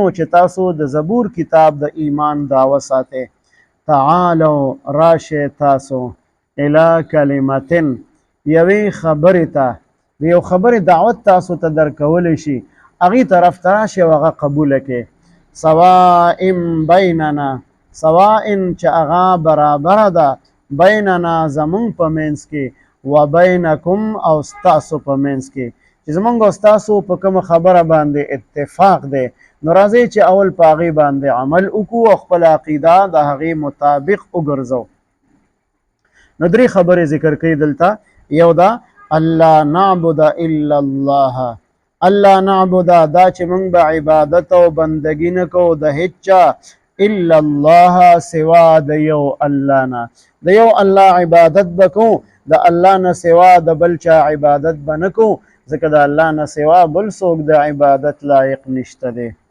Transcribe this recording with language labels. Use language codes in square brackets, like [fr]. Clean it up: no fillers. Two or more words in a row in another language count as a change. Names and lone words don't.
[ps] چې تاسو د زبور کتاب د ایمان دعوه ساتئ تعالو راشه تاسو الی کلمتن یوې خبرې ته د یو خبرې دعوت تاسو ته درکولی شي هغې طرف ته راشئ او هغه قبوله کړئ [ar] سواء بیننا سواء [ps] چې هغه برابره ده بیننا زمونږ په منځ کې و بینکم او ستاسو په منځ کې چې زمونږ او ستاسو په کومه خبره باندې اتفاق دی نو راځئ چې اول په هغې باندې عمل وکړو او خپله عقیده د هغې مطابق وګرځو نو 3 خبرې ذکر کوي دلته یو دا [ar] الله نعبد الا الله الله نعبد [ps] دا چې موږ به عبادت او بندګي نه کوو د هیڅ چا [ar] الا الله [ps] سوا د یو الله نه د یو الله عبادت بکو د الله نه سوا د بل چا عبادت بنکو ځکه د الله نه سوا بل څوک د عبادت لایق نشته دی